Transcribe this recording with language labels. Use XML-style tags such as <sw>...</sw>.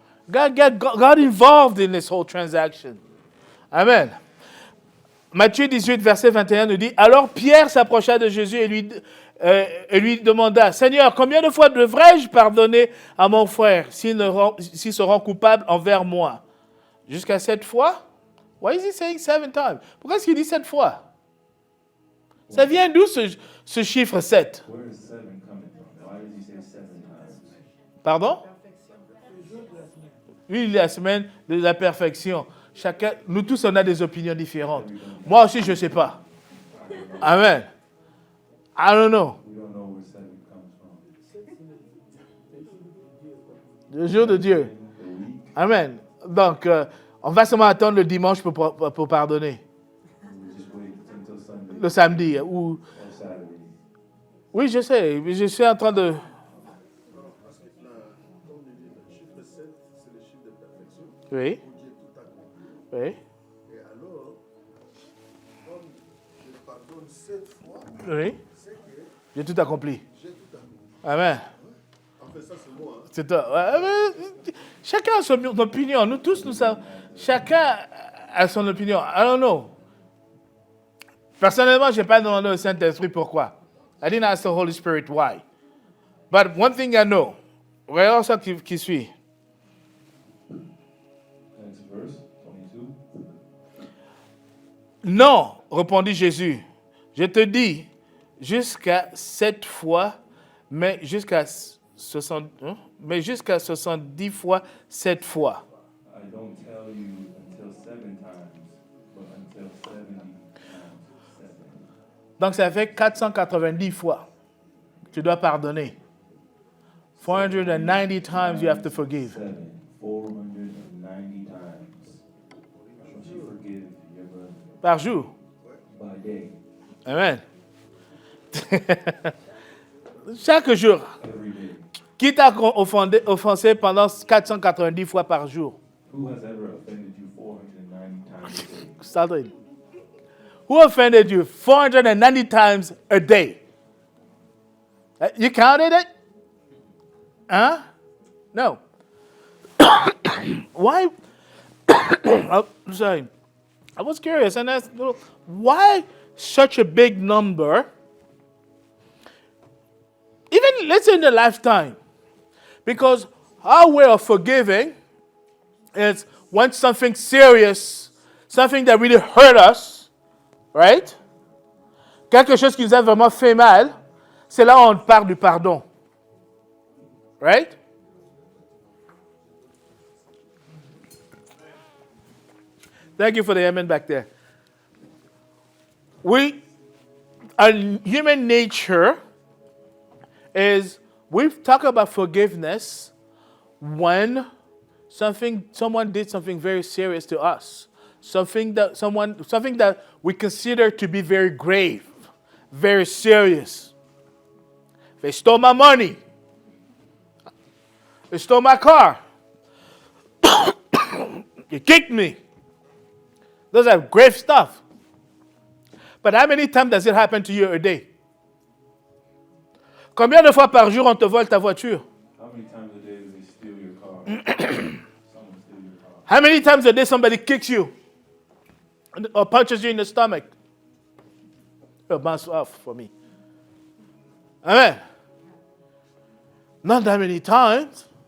<en>God got involved in this whole transaction. Amen.</en> <fr>Matthieu 18, verset 21 nous dit, alors Pierre s'approcha de Jésus et lui demanda, Seigneur, combien de fois devrais-je pardonner à mon frère s'il se rend coupable envers moi? Jusqu'à 7 fois?</fr> <en>Why is he saying 7 times?</en> <fr>Pourquoi est-ce qu'il dit 7 fois? Ça vient d'où ce chiffre 7?</fr> <en>Where is 7 coming from? Why does he say 7 times?</en> <fr>Pardon? Lui, il est la semaine de la perfection. Chacun, nous tous, on a des opinions différentes. Moi aussi, je ne sais pas. Amen.</fr> <en>I don't know. We don't know where 7 comes from.</en> <fr>Le jour de Dieu. Amen. Donc, on va seulement attendre le dimanche pour pardonner.</fr> <en>We just wait until Sunday</en> <fr>Le samedi.</fr> <en>or Saturday.</en> <fr>Oui, je sais. Je suis en train de... Parce que comme il dit, le chiffre 7, c'est le chiffre de perfection. Oui. Où Dieu tout accompli. Oui. Et alors, comme je pardonne 7 fois, Oui. c'est que J'ai tout accompli. j'ai tout accompli. Amen. En fait, ça, c'est moi. Hein. C'est toi. Chacun a son opinion. Nous tous, nous savons. Chacun a son opinion.</fr> <en>I don't know.</en> <fr>Personnellement, je n'ai pas demandé au Saint-Esprit pourquoi.</fr> <en>I didn't ask the Holy Spirit why. But one thing I know.</en> <fr>Voyons ça qui suit.</fr> <en>Next verse, 22.</en> <fr>Non, répondit Jésus. Je te dis, jusqu'à 7 fois, mais jusqu'à 70 fois 7 fois.</fr> <en>I don't tell you until 7 times, but until 70 times 7.</en> <fr>Donc ça fait 490 fois. Tu dois pardonner.</fr> <en>490 times you have to forgive. 7, 490 times. Should you forgive your brother</en> <fr>Par jour.</fr> <en>by day, Amen.</en> <fr>Chaque jour.</fr> <en>every day?</en> <fr>Qui t'a offensé pendant 490 fois par jour?</fr> <en>Who has ever offended you 490 times a day? Started. Who offended you 490 times a day? You counted it? Huh? No. Why? I'm sorry. I was curious and asked, why such a big number? Even, let's say, in a lifetime. Because our way of forgiving is when something serious, something that really hurt us, right?</en> <fr>Quelque chose qui nous a vraiment fait mal, c'est là où on parle du pardon. Right?</fr> <en>Thank you for the amen back there. Our human nature is, we talk about forgiveness when someone did something very serious to us. Something that we consider to be very grave, very serious. They stole my money. They stole my car. You kicked me. Those are grave stuff. But how many times does it happen to you a day?</en> <fr>Combien de fois par jour on te vole ta voiture?</fr> <en>How many times a day do they steal your car? Someone steal your car. How many times a day somebody kicks you or punches you in the stomach? A bounce off for me. Amen. Not that many times.</en>